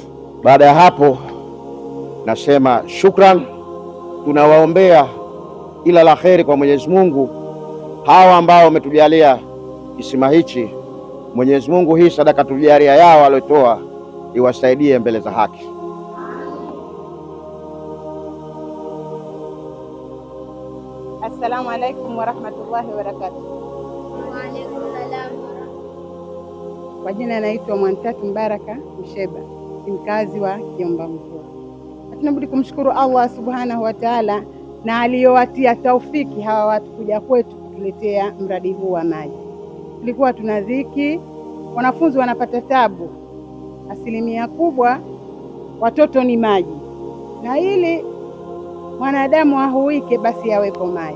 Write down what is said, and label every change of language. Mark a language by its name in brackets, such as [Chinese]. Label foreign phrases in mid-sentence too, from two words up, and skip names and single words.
[Swahili] Baada ya hapo nasema shukran, tunawaombea ila la kheri kwa Mwenyezi Mungu hawa ambao wametujalia kisima hichi. Mwenyezi Mungu hii sadaka tujalia yao waliotoa iwasaidie mbele za haki. [Arabic] السلام عليكم ورحمة الله وبركاته. وعليكم السلام. [Swahili] Kwa jina naitwa Mwantatu Mbaraka Msheba, ni mkazi wa Kiomba Mvua. Tunabudi kumshukuru Allah [Arabic] سبحانه وتعالى [Swahili] na aliyowatia taufiki hawa watu kuja kwetu kutuletea mradi huu wa maji. Tulikuwa tuna dhiki, wanafunzi wanapata tabu, asilimia kubwa watoto ni maji, na ili mwanadamu ahuike basi yawepo maji.